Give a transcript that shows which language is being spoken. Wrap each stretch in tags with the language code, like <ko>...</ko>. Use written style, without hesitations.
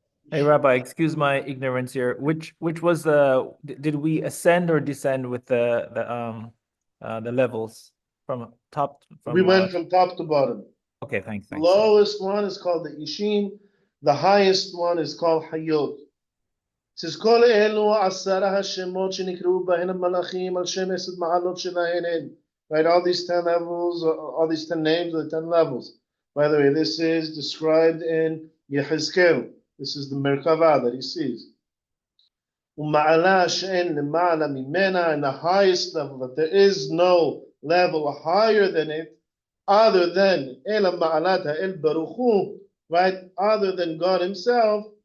<en>Hey, Rabbi, excuse my ignorance here. Which was did we ascend or descend with the levels from top We went from top to bottom. Okay, thanks. The lowest one is called the Ishim. The highest one is called Hayot. It says,</en> <he>כל אלו עשרה השמות שנקראו בהם המלאכים על שם 10 מעלות שלהן.</he> <en>Right, all these 10 levels, all these 10 names are the 10 levels. By the way, this is described in Yehezkel. This is the Merkavah that he sees.</en> <he>ומעלה שאין למעלה ממנה,</he> <en>and the highest level, that there is no level higher than it, other than</en> <he>אלא מעלת האל ברוך הוא,</he> <en>right, other than God himself.</en>